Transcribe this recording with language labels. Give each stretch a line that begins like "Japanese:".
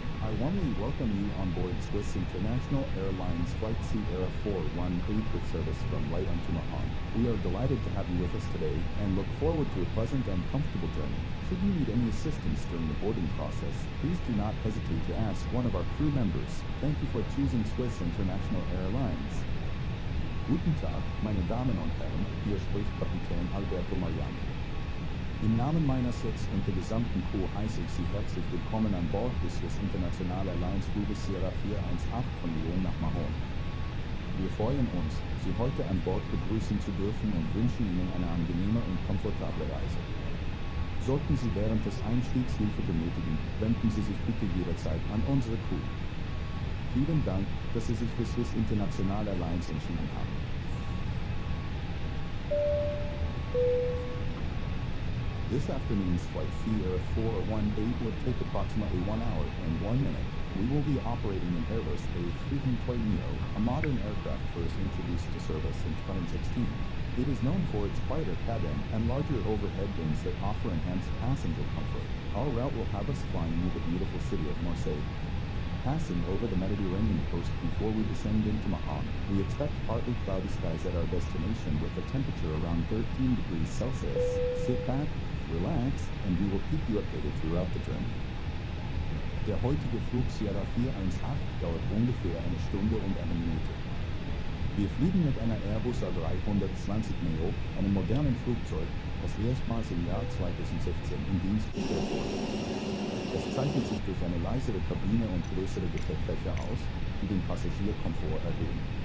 English: I warmly welcome you on board Swiss International Airlines Flight Sierra 418 with service from Lyon to Mahon. We are delighted to have you with us today and look forward to a pleasant and comfortable journey. Should you need any assistance during the boarding process, please do not hesitate to ask one of our crew members. Thank you for choosing Swiss International Airlines.
German: Guten Tag, meine Damen und Herren, hier spricht Kapitän Alberto Mariani. Im Namen meiner Sitz und der gesamten Crew heiße ich Sie herzlich willkommen an Bord des Swiss International Airlines Fluges Sierra 418 von Lyon nach Mahon. Wir freuen uns, Sie heute an Bord begrüßen zu dürfen und wünschen Ihnen eine angenehme und komfortable Reise. Sollten Sie während des Einstiegs Hilfe benötigen, wenden Sie sich bitte jederzeit an unsere Crew. Vielen Dank, dass Sie sich für Swiss International Airlines entschieden haben.
English: This afternoon's flight CR418 will take approximately 1 hour and 1 minute. We will be operating an Airbus A320neo, a modern aircraft first introduced to service in 2016. It is known for its quieter cabin and larger overhead bins that offer enhanced passenger comfort. Our route will have us flying near the beautiful city of Marseille. Passing over the Mediterranean coast before we descend into Mahon, we expect partly cloudy skies at our destination with a temperature around 13 degrees Celsius. Sit back, relax, and we will keep you updated throughout the journey.
German: Der heutige Flug Sierra 418 dauert ungefähr 1 Stunde und 1 Minute. Wir fliegen mit einer Airbus A320 Neo, einem modernen Flugzeug, das erstmals im Jahr 2016 in Dienst gestellt wurde. Es zeichnet sich durch eine leisere Kabine und größere Gepäckfächer aus, die den Passagierkomfort erhöhen.